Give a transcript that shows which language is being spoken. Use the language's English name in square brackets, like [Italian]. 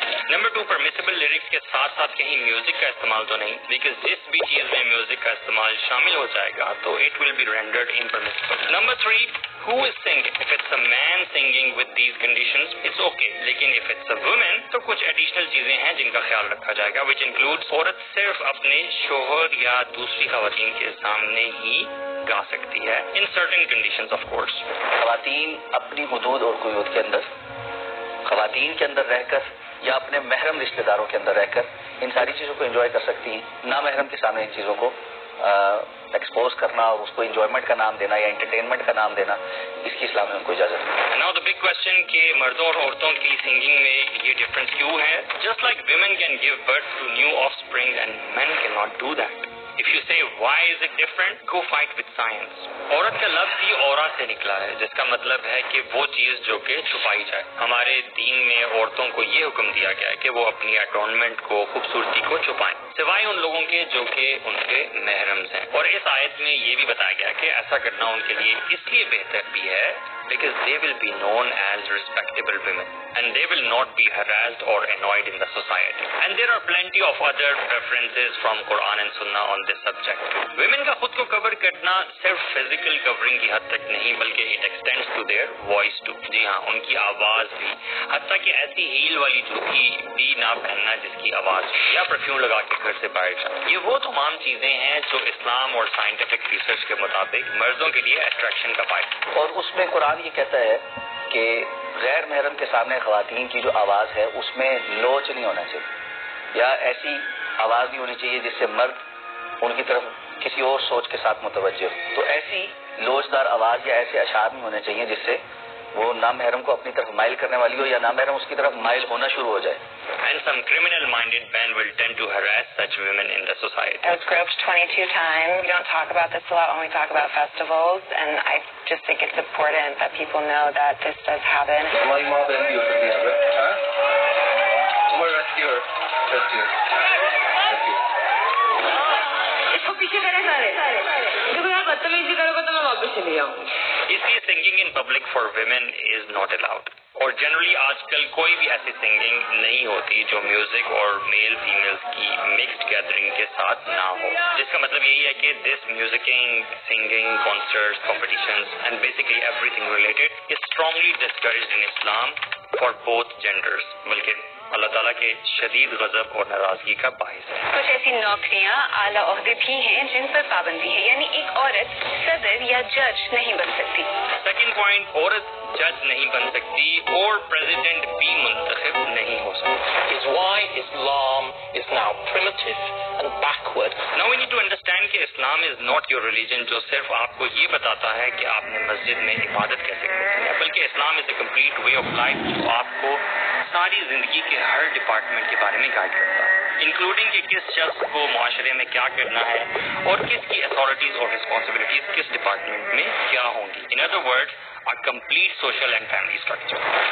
[Urdu] Number 2 permissible lyrics کے ساتھ ساتھ کہیں میوزک کا استعمال تو نہیں, [English] because [Urdu] جس بھی چیز میں میوزک کا استعمال شامل ہو جائے گا تو [English] It will be rendered impermissible. Number 3 who is singing. If it's a man singing with these conditions, it's okay. [Urdu] لیکن [English] if it's a woman [Urdu] تو کچھ ایڈیشنل چیزیں ہیں جن کا خیال رکھا جائے گا, [English] which includes [Urdu] عورت صرف اپنے شوہر یا دوسری خواتین کے سامنے ہی گا سکتی ہے [English] in certain conditions of course. [Urdu] خواتین اپنی حدود اور قیود کے اندر, خواتین کے اندر رہ کر یا اپنے محرم رشتہ داروں کے اندر رہ کر ان ساری چیزوں کو انجوائے کر سکتی ہیں. نامحرم کے سامنے ان چیزوں کو ایکسپوز کرنا اور اس کو انجوائمنٹ کا نام دینا یا انٹرٹینمنٹ کا نام دینا, اس کی اسلام میں ان کو اجازت نہیں. [English] Now the big question [Urdu] کہ مردوں اور عورتوں کی سنگنگ میں یہ ڈفرنس کیوں ہے؟ [English] Just like women can give birth to new offspring and men cannot do that. If you say why is it different, go fight with science. [Urdu] عورت کا لفظ ہی اورا سے نکلا ہے جس کا مطلب ہے کہ وہ چیز جو کہ چھپائی جائے. ہمارے دین میں عورتوں کو یہ حکم دیا گیا ہے کہ وہ اپنی اٹونمنٹ کو, خوبصورتی کو چھپائیں, سوائے ان لوگوں کے جو کہ ان کے محرمز ہیں. اور اس آیت میں یہ بھی بتایا گیا کہ ایسا کرنا ان کے لیے اس لیے بہتر بھی ہے [English] because they will be known as respectable women and they will not be harassed or annoyed in the society. And there are plenty of other references from Quran and Sunnah on this subject. [Urdu] Women کا خود کو کور کرنا صرف physical covering کی حد تک نہیں بلکہ [English] it extends to their voice too. [Urdu] جی ہاں, ان کی آواز بھی, حتیٰ کہ ایسی ہیل والی جوتی بھی نہ پہننا جس کی آواز یا پرفیوم لگا کے گھر سے باہر جائے. یہ وہ تمام چیزیں ہیں جو اسلام اور سائنٹیفک ریسرچ کے مطابق مردوں کے لیے اٹریکشن کا باعث. اور اس میں قرآن یہ کہتا ہے کہ غیر محرم کے سامنے خواتین کی جو آواز ہے اس میں لوچ نہیں ہونا چاہیے یا ایسی آواز نہیں ہونی چاہیے جس سے مرد ان کی طرف کسی اور سوچ کے ساتھ متوجہ ہو. تو ایسی لوچدار آواز یا ایسے اشعار نہیں ہونے چاہیے جس سے وہ نامحرم کو اپنی طرف مائل کرنے والی ہو یا نامحرم اس کی طرف مائل ہونا شروع ہو جائے. [English] And some criminal-minded men will tend to harass such women in the society. I was groped 22 times. We don't talk about this a lot when we talk about festivals, and I just think it's important that people know that this does happen. [Urdu] ہماری ماں بہن بھی ہو سکتی ہے, تمہارے رستی اس کو پیچھے کرے سارے, کیونکہ آپ بدتمیزی کرو گے تو میں واپس چلی جاؤں. اس لیے [English] singing in public for women is not allowed. [Urdu] اور جنرلی آج کل کوئی بھی ایسی سنگنگ نہیں ہوتی جو میوزک اور میل فیمیلز کی مکسڈ گیدرنگ کے ساتھ نہ ہو، جس کا مطلب یہی ہے کہ [English] this musicking, singing, concerts, competitions and basically everything related is strongly discouraged in Islam for both genders, [Urdu] بلکہ اللہ تعالیٰ کے شدید غضب اور ناراضگی کا باعث ہے۔ کچھ ایسی نوکریاں، اعلیٰ عہدے بھی ہیں جن پر پابندی ہے، یعنی ایک عورت صدر یا جج نہیں بن سکتی۔ سیکنڈ پوائنٹ، عورت جج نہیں بن سکتی اور پریزیڈنٹ بھی منتخب نہیں ہو سکتی۔ [English] is why Islam is now primitive and backward. Now we need to understand [Urdu] کہ اسلام [English] is not your religion [Urdu] جو صرف آپ کو یہ بتاتا ہے کہ آپ نے مسجد میں عبادت کیسے کرنی ہے، بلکہ اسلام [English] is a complete way of life [Urdu] جو آپ کو ساری زندگی کے ہر ڈپارٹمنٹ کے بارے میں گائیڈ کرتا ہے، انکلوڈنگ کہ کس شخص کو معاشرے میں کیا کرنا ہے اور کس کی اتھارٹیز اور رسپانسبلٹیز کس ڈپارٹمنٹ میں کیا ہوں گی۔ [English] In other words, a complete social and family structure.